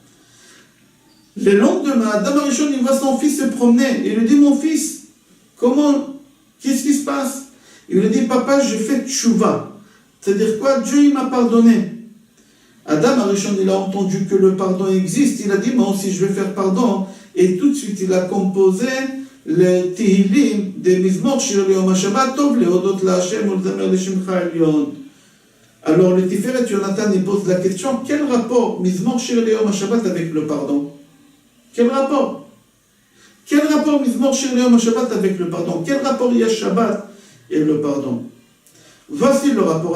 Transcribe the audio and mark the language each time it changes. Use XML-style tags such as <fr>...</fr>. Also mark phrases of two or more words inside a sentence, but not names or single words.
<fr>Le lendemain, Adam Arishon il voit son fils se promener, il lui dit mon fils, qu'est-ce qui se passe? Il lui dit papa je fais tchouva. C'est-à-dire quoi? Dieu il m'a pardonné. Adam Arishon il a entendu que le pardon existe, il a dit moi aussi je vais faire pardon, et tout de suite il a composé le Tehillim de</fr> <he>מזמור שיר יום השבת טוב להודות לה׳ ולזמר לשמך עליון.</he> <fr>Alors le Tiferet Yonatan il pose la question, quel rapport</fr> <he>מזמור שיר יום השבת</he> <fr>avec le pardon? Quel rapport? Quel rapport</fr> <he>מזמור שיר יום השבת</he> <fr>avec le pardon? Quel rapport il y a Shabbat et le pardon? Voici le rapport.</fr>